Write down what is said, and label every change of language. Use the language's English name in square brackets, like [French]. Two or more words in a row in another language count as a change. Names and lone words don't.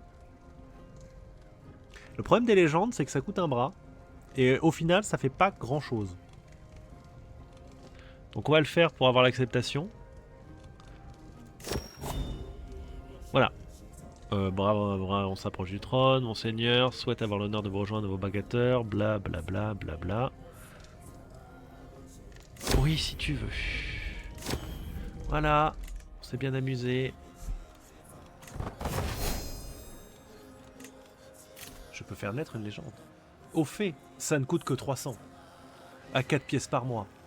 [French] Le problème des légendes, c'est que ça coûte un bras. Et au final, ça fait pas grand chose. Donc on va le faire pour avoir l'acceptation. Voilà. Bravo, on s'approche du trône. Monseigneur souhaite avoir l'honneur de vous rejoindre vos bagateurs. Bla bla bla bla bla. Oui, si tu veux. Voilà. On s'est bien amusé. Je peux faire naître une légende. Au fait, ça ne coûte que 300. À 4 pièces par mois.